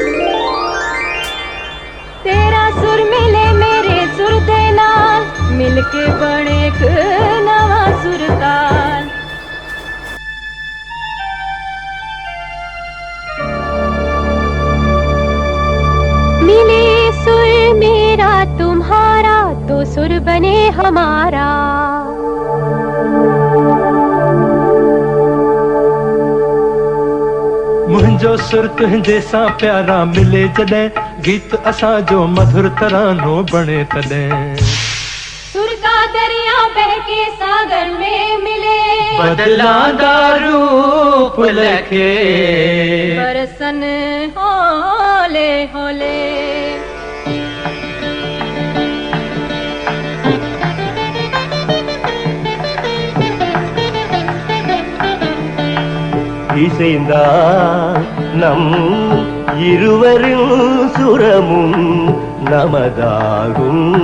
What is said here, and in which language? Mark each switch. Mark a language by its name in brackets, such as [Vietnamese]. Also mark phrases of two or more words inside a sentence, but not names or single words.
[Punjabi] ਤੇਰਾ ਸੁਰ ਮਿਲੇ ਮੇਰੇ ਸੁਰ ਦੇ ਨਾਲ, ਮਿਲਕੇ ਬਣੇ ਏਕ ਨਵਾ ਸੁਰਤਾਲ। [Hindi] मिले सुर मेरा तुम्हारा तो सुर बने हमारा। [Sindhi] मुंहिंजो सुर तुंहिंजे सां प्यारा मिले जॾहिं, गीत असां जो मधुर तरानो बणे तॾहिं। [Hindi] सुर का दरिया बह के सागर में मिले, [Punjabi] ਬਦਲਾਂਦਾ ਰੂਪ ਲਖੇ ਬਰਸਨ ਹੋਲੇ ਹੋਲੇ। [Tamil] இசைந்தா நம் இருவரின் சுரமும் நமதாகும்.